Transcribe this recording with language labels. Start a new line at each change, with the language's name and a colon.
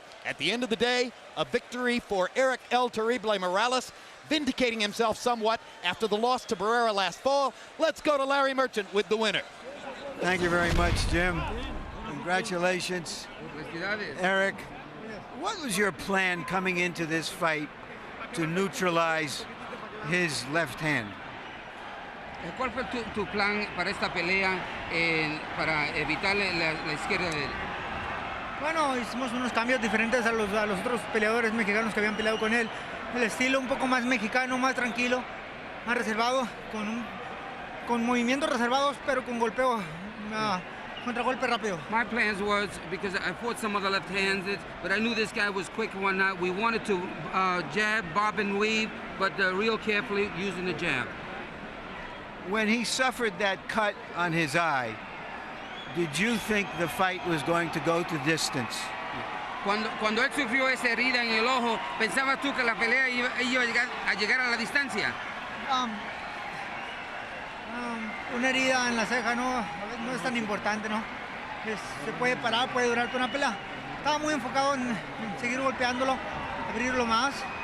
English: At the end of the day, a victory for Erik El Terrible Morales, vindicating himself somewhat after the loss to Barrera last fall. Let's go to Larry Merchant with the winner. Thank you very much, Jim. Congratulations, Erik. What was your plan coming into this fight to neutralize his left hand?
Spanish: ¿Cuál fue tu plan para esta pelea para evitar la izquierda de él? Bueno, hicimos unos cambios diferentes a los otros peleadores mexicanos que habían peleado con él. El estilo un poco más mexicano, más tranquilo, más reservado, con movimientos reservados, pero con golpeo, contragolpe rápido.
English: My plans was, because I fought some other left-handed, but I knew this guy was quick and whatnot. We wanted to jab, bob and weave, but real carefully using the jab. When he suffered that cut on his eye, did you think the fight was going to go to distance?
Spanish: Cuando él sufrió esa herida en el ojo, ¿pensabas tú que la pelea iba a llegar a la distancia? Una herida en la ceja no es tan importante, ¿no? Se puede parar, puede durar toda una pelea. Estaba muy enfocado en seguir golpeándolo, abrirlo más.